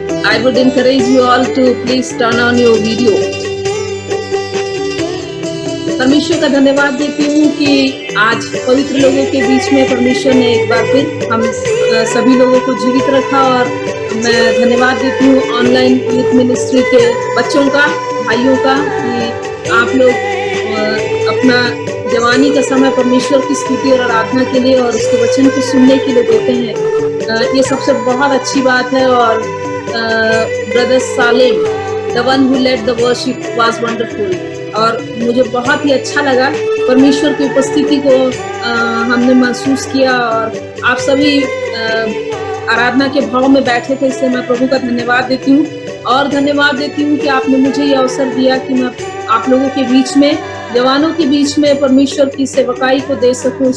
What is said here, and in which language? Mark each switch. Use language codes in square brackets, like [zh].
[en] I would encourage you all to please turn on your video। [hi] परमेश्वर का धन्यवाद देती हूँ कि आज पवित्र लोगों के बीच में परमेश्वर ने एक बार फिर हम सभी लोगों को जीवित रखा। और मैं धन्यवाद देती हूँ ऑनलाइन यूथ मिनिस्ट्री के बच्चों का, भाइयों का, कि आप लोग अपना जवानी का समय परमेश्वर की स्तुति और आराधना के लिए और उसके वचन को सुनने के लिए देते हैं। ये सबसे बहुत अच्छी बात है। [en] और brother Salem, the one who led the worship was wonderful। [hi] और मुझे बहुत ही अच्छा लगा, परमेश्वर की उपस्थिति को हमने महसूस किया और आप सभी आराधना के भाव में बैठे थे, इसलिए मैं प्रभु का धन्यवाद देती हूँ। और धन्यवाद देती हूँ कि आपने मुझे ये अवसर दिया कि मैं आप लोगों के बीच में, जवानों के बीच में परमेश्वर की सेवकाई को दे सकूं।